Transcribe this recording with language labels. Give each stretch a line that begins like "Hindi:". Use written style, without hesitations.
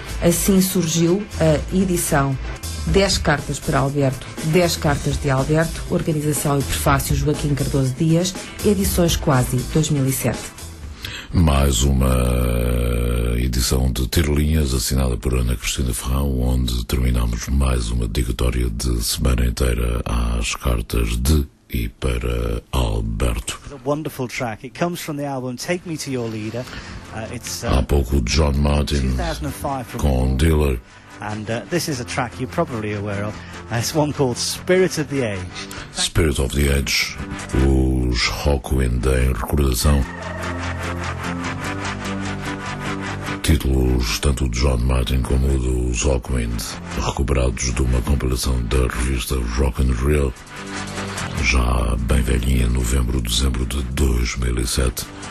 Portuguese: Assim surgiu a edição 10 cartas para Alberto, 10 cartas de Alberto, organização e prefácio Joaquim Cardoso Dias, edições Quasi, 2007. Mais uma edição de Tirolinhas, assinada por Ana Cristina Ferrão, onde terminamos mais uma dedicatória de semana inteira às cartas de e para Alberto.
English: A wonderful track. It comes from the album Take Me to Your Leader.
Portuguese: Há pouco, John Martin, com Dealer.
English: And this is a track you're probably aware of. It's one called Spirit of the Age.
Portuguese: Spirit of the Age, os Hawkwind em recordação. Títulos tanto de John Martin como dos Hawkwind, recuperados de uma compilação da revista Rock and Roll, já bem velhinha, novembro, dezembro de 2007.